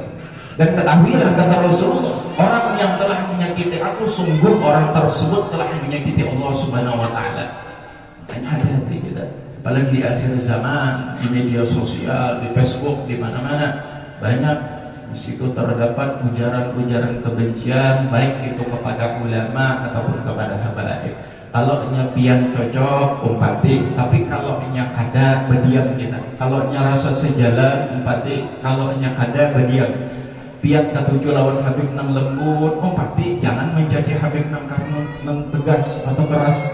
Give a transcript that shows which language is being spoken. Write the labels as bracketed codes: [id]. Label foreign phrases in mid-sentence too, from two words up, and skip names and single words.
[id] Dan ketahuilah kata Rasulullah, orang yang telah menyakiti aku, sungguh orang tersebut telah menyakiti Allah [ar] سبحانه وتعالى. [id] Makanya hati-hati kita, apalagi di akhir zaman, di media sosial, di Facebook, di mana-mana banyak. Di situ terdapat ujaran-ujaran kebencian, baik itu kepada ulama ataupun kepada habaib. [bjn] Kalau pian cocok umpati, tapi kalau kada berdiam kita. Kalau rasa sejalan umpati, kalau kada berdiam. Pian ketujuh lawan Habib nang lembut umpati, jangan mencaci Habib nang tegas atau keras.